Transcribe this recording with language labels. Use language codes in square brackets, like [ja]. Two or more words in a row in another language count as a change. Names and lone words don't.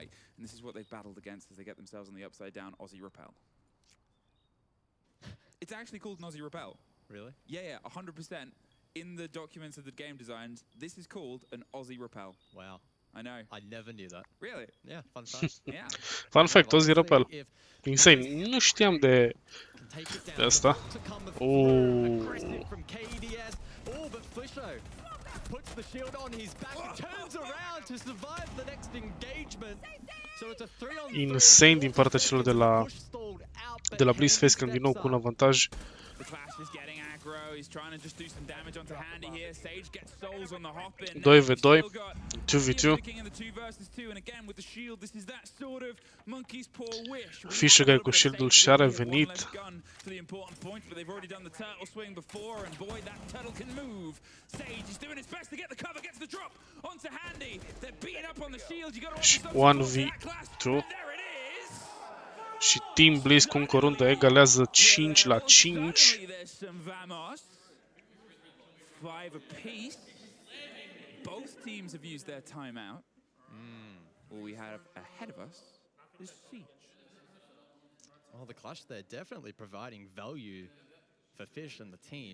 [en] And this is what they've battled against as they get themselves on the upside down Aussie Repel. It's actually called an Aussie Repel. Really? Yeah, 100%. In the documents of the game designs, this is called an Aussie Repel. Wow. I know. I never knew that. Really? Yeah, fun fact. Yeah. Fun fact, Aussie Repel. Insane. [ro] Nu știam de asta. [en] Puts the shield on his back and turns around to survive the next engagement. So it's a 3-on-3. [ro] Insane din partea celor de la Bliss. FaZe Clan din nou cu un avantaj. [en] The Clash is getting aggro. He's trying to just do some damage onto Handy here. Sage gets souls on the hop in. [ro] 2v2, 2v2. Fisher guy cu shield-ul și-a revenit. Și 1v2. Și Team Bliss cu încă o rundă egalează 5-5. [en] 5 apiece. Both teams have used their timeout. All we have ahead of us is Siege. Well, the Clash, they're definitely providing value for Fish and the team.